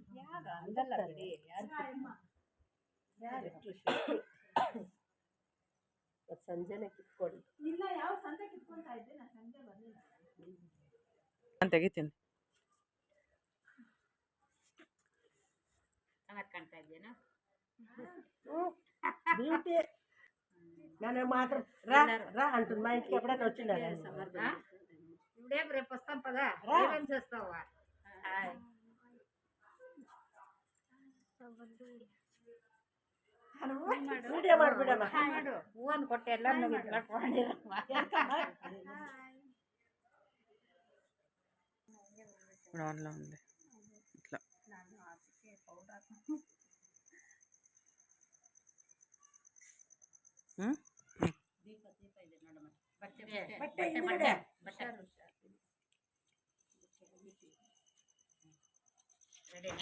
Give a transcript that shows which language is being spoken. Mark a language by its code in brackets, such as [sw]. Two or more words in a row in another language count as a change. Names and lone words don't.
[kn] ಹಂಗಲ್ಲ ಬಿಡಿ, ಸಂಜೆನೆ ಕಿತ್ಕೊಳ್ಳಿ. ಇಲ್ಲ, ಯಾವ ಸಂಜೆ ಕಿತ್ಕೊಳ್ತಾ ಇದ್ದೆ, ನಾನು ಸಂಜೆ ಬರಲಿಲ್ಲ. ನಾನು ತೆಗಿತೀನಿ. ಚೆನ್ನಾಗಿ ಕಾಣ್ತಾ ಇದ್ದೇನಾ? ಬ್ಯೂಟಿ. ನಾನು ಮಾತ್ರ [te] రా అంటుంది మా ఇంటికి ఎప్పుడైనా వచ్చిందా? ఇప్పుడే రేపు వస్తాం పదా, ఏమేమి చేస్తావా? [kn] ವಿಡಿಯೋ ಮಾಡ್ಬಿಡಮ್ಮ. ಮಾಡು, ಹೂವನ್ನು ಕೊಟ್ಟೆ ಎಲ್ಲ ಇಟ್ಕೊಂಡಿರಮ್ಮ. [te] ఉంది ఇట్లా [kn] ರೆಡಿನಾ?